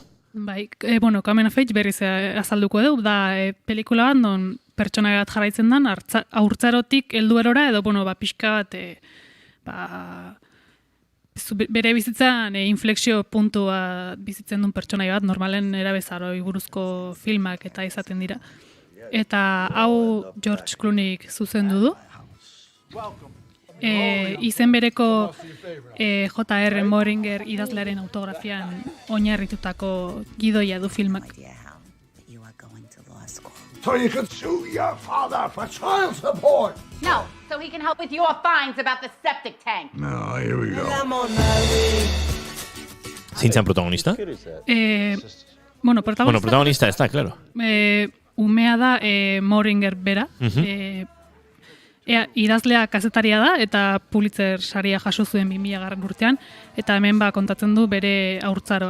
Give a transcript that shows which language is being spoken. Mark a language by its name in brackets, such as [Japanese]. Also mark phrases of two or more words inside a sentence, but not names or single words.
[Basque] Bai, Coming of Age berriz azalduko edo, da pelikula bat, non pertsona bat jarraitzen dan, haurtzarotik heldu erora, edo, pixka bat, bere bizitzan inflexio puntua bizitzen duen pertsonai bat, normalen erabezaroi buruzko filmak eta izaten dira. Eta hau George Clooneyk zuzendu du. Izen bereko J.R. Moringer idazlearen autografian oinarritutako gidoia du filmak. [English] So you can sue your father for child support. No, so he can help with your fines about the septic tank. No, here we go. [Basque] Zintzen protagonista? Protagonista ez da, claro. Umea da Moringer bera. Idazlea kazetaria da eta Pulitzer saria jaso zuen 2000 urtean, eta hemen kontatzen du bere haurtzaroa.